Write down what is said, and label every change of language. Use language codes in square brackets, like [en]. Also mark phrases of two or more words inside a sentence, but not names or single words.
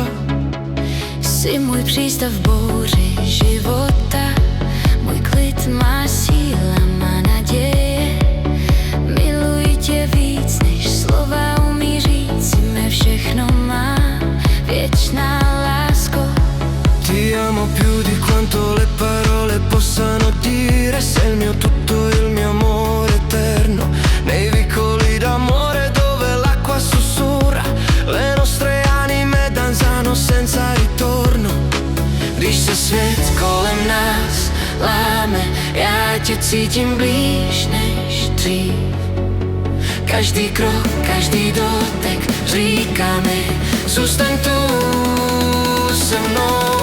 [cs] Jsi můj přístav v bouři života, můj klid má síla, má naděje. Miluji tě víc, než slova umí říct, mé všechno má věčná lásko. [it] Ti amo più di quanto le parole possano dire. Sei il mio tutto, il mio amore eterno. Nei vicoli d'amore dove l'acqua sussurra, le nostre anime danzano senza ritorno. [cs] Když se svět kolem nás láme, já tě cítím blíž než dřív. Každý krok, každý dotek říká mi, zůstaň tu se mnou.